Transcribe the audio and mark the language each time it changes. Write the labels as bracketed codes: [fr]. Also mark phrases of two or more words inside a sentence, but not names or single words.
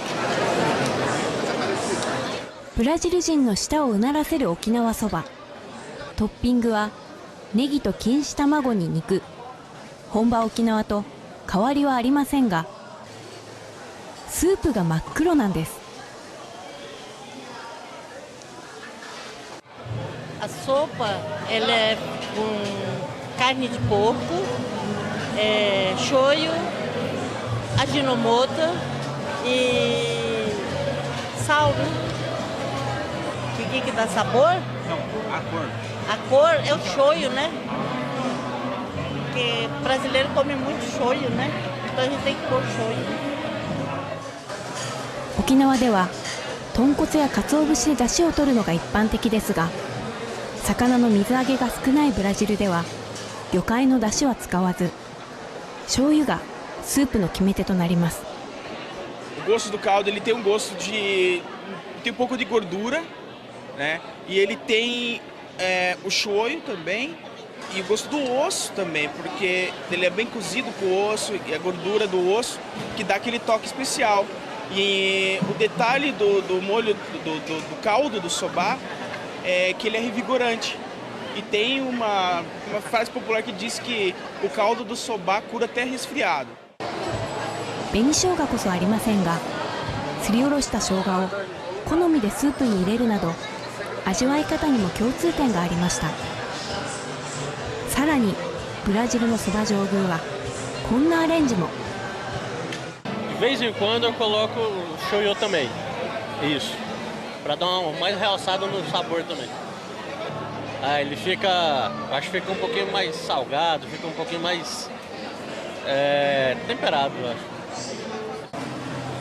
[ja] ブラジル人の舌をうならせる沖縄そば。トッピングはネギと錦糸卵に肉。本場沖縄と変わりはありませんが、スープが真っ黒なんです。 [pt] A sopa, ela é com carne de porco, shoyu, aginomoto e sal, né? Que dá sabor? Não, a cor. A cor é o shoyu, né? Porque brasileiro come muito shoyu, né? Então a gente tem que pôr shoyu. [ja] 沖縄では豚骨や鰹節で出汁を取るのが一般的ですが、魚の水揚げが少ないブラジルでは魚介の出汁は使わず、醤油がスープの決め手となります。 [pt] O gosto do caldo ele tem um gosto de tem um pouco de gordura, né? E ele tem o shoyu também e o gosto do osso também, porque ele é bem cozido com o osso e a gordura do osso que dá aquele toque especial. E o detalhe do molho do caldo do soba é que ele é revigorante. E tem uma frase popular que diz que o caldo do soba cura até resfriado. [ja] 紅生姜こそありませんが、すりおろした生姜を好みでスープに入れるなど、味わい方にも共通点がありました。さらにブラジルのそば上宮はこんなアレンジも。 [pt] De vez em quando eu coloco shoyu também, isso, para dar uma mais realçada no sabor também. Ele fica, acho que fica um pouquinho mais salgado, fica um pouquinho mais temperado, eu acho.